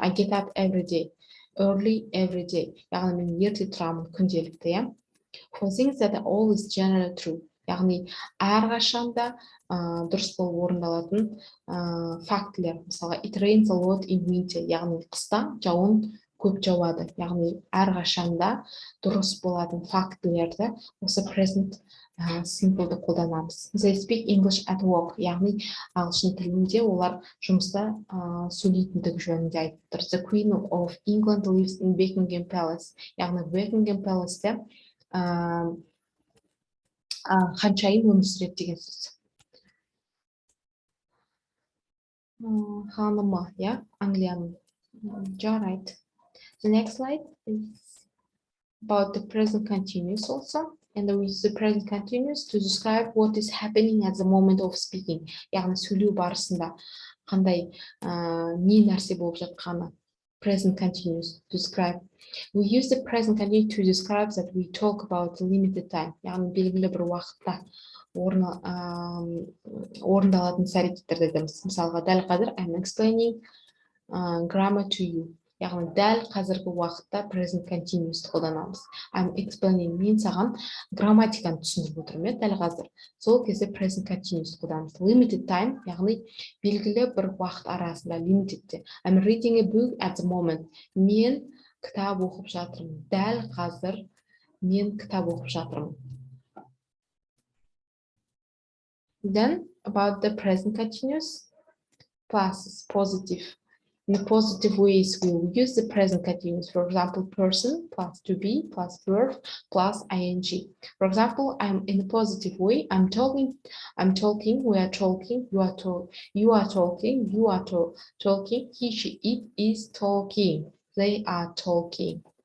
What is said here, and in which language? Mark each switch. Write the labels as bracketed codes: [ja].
[en] I get up every day, early every day, [kk] яғни мен ерте тұрамын күнделікті. [en] For things that are always generally true, [kk] яғни әрқашанда дұрыс болып орындалатын фактілер. Мысалға, [en] it rains a lot in winter, [kk] яғни қыста жауын көп жауады. Яғни әрқашанда дұрыс болатын фактілерді осы present simple'ды қолданамыз. [en] They speak English at work, [kk] яғни ағылшын тілінде олар жұмыста сөйлейтіндігі жөнінде айтып тұр. [en] The Queen of England lives in Buckingham Palace, яғни Buckingham Palace'те [kk] Қаншайым өмір сүреді деген сөз. Ханымы, [en] yeah, [kk] Англияның. Жарайды. [en] The next slide is about the present continuous also. And we use the present continuous to describe what is happening at the moment of speaking. [kk] Яғни сөйлеу барысында қандай не нәрсе болып жатқаны. [en] Present continuous to describe. We use the present continuous to describe that we talk about limited time. [kk] Яғни белгілі бір уақытта орындалатын іс-әрекеттерді айтамыз. Мысалға, дәл қазір [en] I'm explaining grammar to you. [kk] Яғни дәл қазіргі уақытта present continuous қолданамыз. [en] I'm explaining, [kk] мен саған грамматиканы түсіндіріп отырмын, дәл қазір. Сол кезде present continuous қолданамыз. [en] Limited time, [kk] яғни белгілі бір уақыт арасында, limited. [en] I'm reading a book at the moment. [kk] Мен кітап оқып жатырмын. Дәл қазір мен кітап оқып жатырмын. [en] Then about the present continuous, plus positive. In the positive ways, we will use the present continuous. For example, person plus to be plus verb plus ing. For example, I'm in a positive way. I'm talking, we are talking, you are talking, he, she, it is talking, they are talking.